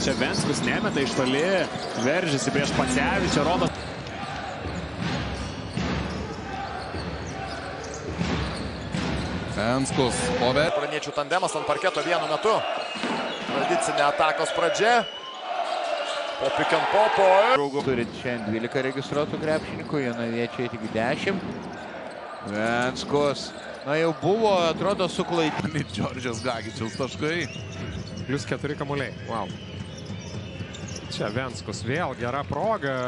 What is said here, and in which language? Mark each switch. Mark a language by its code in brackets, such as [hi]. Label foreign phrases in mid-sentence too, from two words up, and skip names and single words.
[lt] Čia Venskus nemeta iš toli, veržiasi prieš Pacevičių, rodo. Venskus. Praniečių tandemas ant parketo vienu metu. Tradicinė atakos pradžia. [en] Po pick and popo. [lt] Turit šiandien 12 registruotų krepšininkų, jonaviečiai tik 10. Venskus. Na jau buvo, atrodo, suklaidinti. Džordžas Gagičiaus taškai. Plius 4 kamuoliai. Wow. Čia Venskus vėl gera proga.